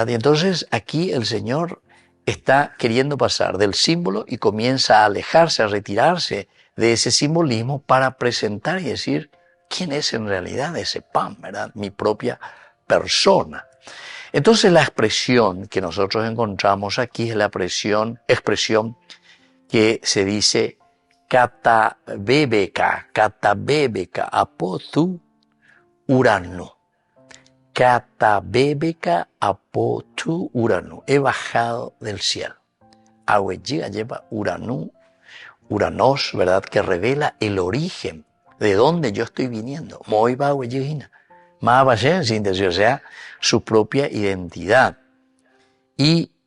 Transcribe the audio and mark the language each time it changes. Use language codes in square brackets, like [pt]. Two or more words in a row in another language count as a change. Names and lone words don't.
[es] Y entonces aquí el Señor está queriendo pasar del símbolo y comienza a alejarse, a retirarse de ese simbolismo para presentar y decir quién es en realidad ese pan, ¿verdad? Mi propia persona. Entonces la expresión que nosotros encontramos aquí es la expresión que se dice [el] καταβέβηκα ἀπὸ τοῦ οὐρανοῦ. Καταβέβηκα ἀπὸ τοῦ οὐρανοῦ. [es] He bajado del cielo. Ahueyiga lleva uranu, uranos, ¿verdad? Que revela el origen de dónde yo estoy viniendo. Moiba ahueyigina. Más en síntesis, o sea, su propia identidad.